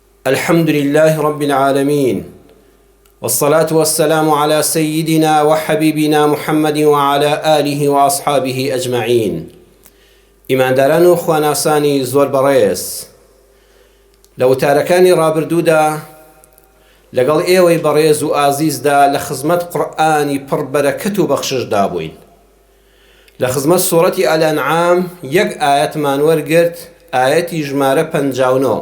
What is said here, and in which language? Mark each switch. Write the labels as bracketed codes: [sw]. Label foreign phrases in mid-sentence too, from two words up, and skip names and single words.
[ar] الحمد لله رب العالمين، والصلاة والسلام على سيدنا وحبيبنا محمد وعلى آله وأصحابه أجمعين. [ckb] إمان داران و خواناسانی زۆر بەڕێز، لە وتارەکانی ڕابردوودا لەگەڵ ئێوەی بەڕێز و ئازیزدا لە خزمەت قورئانی پڕ بەرەکەت و بەخششدا بووین. لە خزمەت سوورەتی ئەلئەنعام یەک ئایەتمان وەرگرت، ئایەتی ژمارە 59.